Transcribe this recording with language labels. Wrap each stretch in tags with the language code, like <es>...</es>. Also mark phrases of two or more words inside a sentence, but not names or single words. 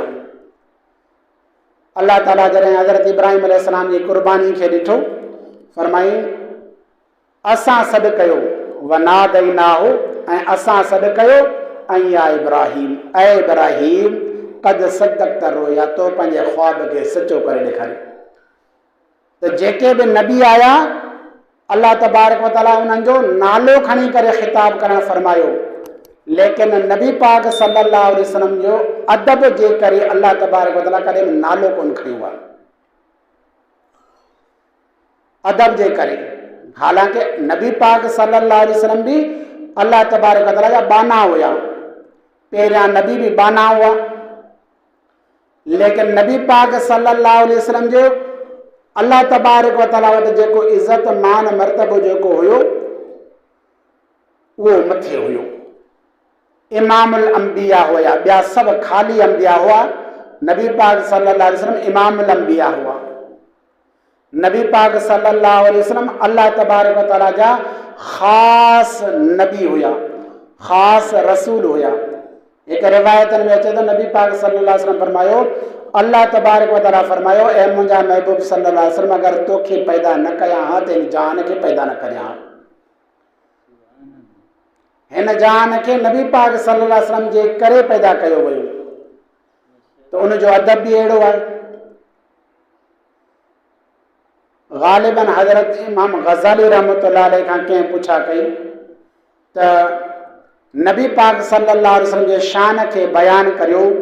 <sd>अल्लाह ताला जॾहिं हज़रत इब्राहिम अलैहिस्सलाम जी क़ुर्बानी खे ॾिठो फरमाई असां सॾु कयो, वनादैनाहु ऐं असां सॾु कयो</sd> <ar>أن يا إبراهيم,</ar> <sd>ऐ इब्राहीम</sd> <ar>قد صدقت الرؤيا,</ar> <sd>तो पंहिंजे ख्वाब खे सचो करे ॾेखारियो। त जेके बि नबी आया</sd> <ar>الله تبارك وتعالى</ar> <sd>उन्हनि जो नालो खणी करे ख़िताब करणु फरमायो, लेकिन नबी पाक</sd> <ar>صلى الله عليه وسلم</ar> <sd>जो अदब जे करे</sd> <ar>الله تبارك وتعالى</ar> <sd>कॾहिं नालो कोन खयो आहे, अदब जे करे। हालांकि नबी पाक</sd> <ar>صلى الله عليه وسلم</ar> <sd>भी</sd> <ar>الله تبارك وتعالى</ar> <sd>जा बाना हुआ, पहिरियां नबी भी बाना हुआ, लेकिन नबी पाक</sd> <ar>صلى الله عليه وسلم</ar> <sd>जो</sd> <ar>الله تبارك وتعالى</ar> <sd>वटि जेको इज़त मान मर्तबो जेको हुयो उहो मथे हुयो।</sd> <ar>إمام الأنبياء</ar> <sd>हुआ, ॿिया सभु ख़ाली अंबिया हुआ, नबी पाक</sd> <ar>صلى الله عليه وسلم إمام الأنبياء</ar> <sd>हुआ। नबी पाक</sd> <ar>صلى الله عليه وسلم الله تبارك وتعالى</ar> <sd>जा ख़ास नबी हुआ, ख़ास रसूल हुआ। एक रिवायतन में अचे तो नबी पाक</sd> <ar>صلى الله عليه وسلم</ar> <sd>फरमायो,</sd> <ar>الله تبارك وتعالى</ar> <sd>फरमायो, ए मुंहिंजा महबूब</sd> <ar>صلى الله عليه وسلم,</ar> <sd>अगर तोखे पैदा न कयां हा त हिन जान खे पैदा न करियां हा। हिन जान खे नबी पाक</sd> <ar>صلى الله عليه وسلم</ar> <sd>जे करे पैदा कयो वियो, तो उनजो अदब भी अहिड़ो आहे। ग़ालिबन हज़रत इमाम ग़ज़ाली</sd> <ar>رحمة الله عليه</ar> <sd>खां कंहिं पुछा कई त नबी पाक</sd> <ar>صلى الله عليه وسلم</ar> <sd>जे शान खे बयान करियो।</sd>